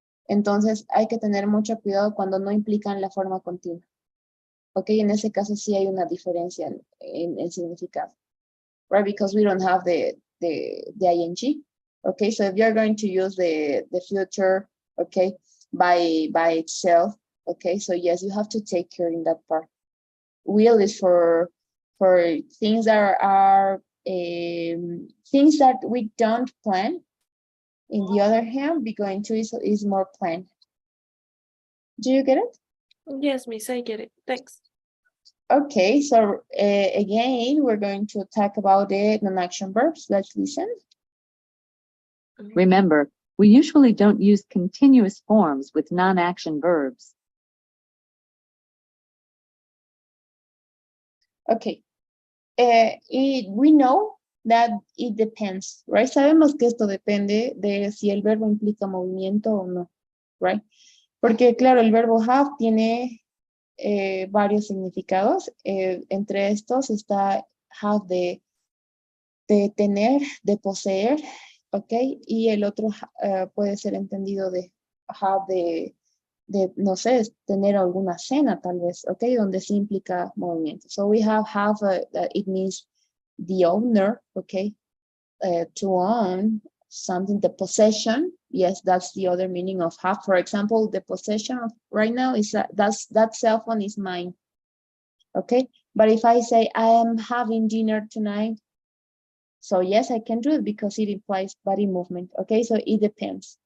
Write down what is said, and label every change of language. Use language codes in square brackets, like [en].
[es] Entonces hay que tener mucho cuidado cuando no implican la forma continua. Ok, en ese caso sí hay una diferencia en significado, right? [en] Because we don't have the ing. Okay, so if you're going to use the future, okay, by itself, okay, so yes, you have to take care in that part. Will is for things that are things that we don't plan. In the other hand, be going to is more planned. Do you get it? Yes, Miss, I get it. Thanks. Okay, so again, we're going to talk about the non-action verbs. Let's listen. Remember, we usually don't use continuous forms with non-action verbs. Okay. We know that it depends, right? [es] Sabemos que esto depende de si el verbo implica movimiento o no, right? Porque claro, el verbo have tiene varios significados. Entre estos está have de tener, de poseer, ¿ok? Y el otro puede ser entendido de have no sé, tener alguna cena tal vez, ¿ok? Donde sí implica movimiento. [en] So we have it means the owner, ¿ok? To own something, the possession. Yes, that's the other meaning of have. For example, the possession of right now is that cell phone is mine, okay? But if I say I am having dinner tonight, so yes, I can do it because it implies body movement, okay? So it depends.